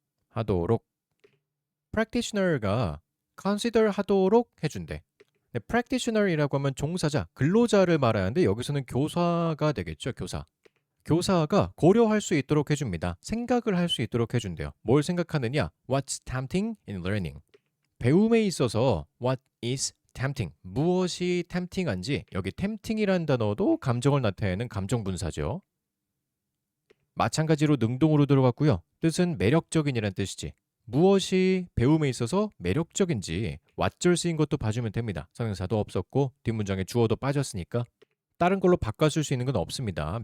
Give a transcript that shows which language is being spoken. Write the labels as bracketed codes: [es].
[ko] 하도록. practitioner가 consider 하도록 해준대. practitioner이라고 하면 종사자, 근로자를 말하는데 여기서는 교사가 되겠죠. 교사. 교사가 고려할 수 있도록 해줍니다. 생각을 할 수 있도록 해준대요. 뭘 생각하느냐? [en] What's tempting in learning? [ko] 배움에 있어서 [en] what is tempting? [ko] 무엇이 tempting한지 여기 tempting이라는 단어도 감정을 나타내는 감정분사죠. 마찬가지로 능동으로 들어갔고요. 뜻은 매력적인이란 뜻이지. 무엇이 배움에 있어서 매력적인지 왓절 쓰인 것도 봐주면 됩니다. 성형사도 없었고 뒷문장에 주어도 빠졌으니까 다른 걸로 바꿔 쓸 수 있는 건 없습니다.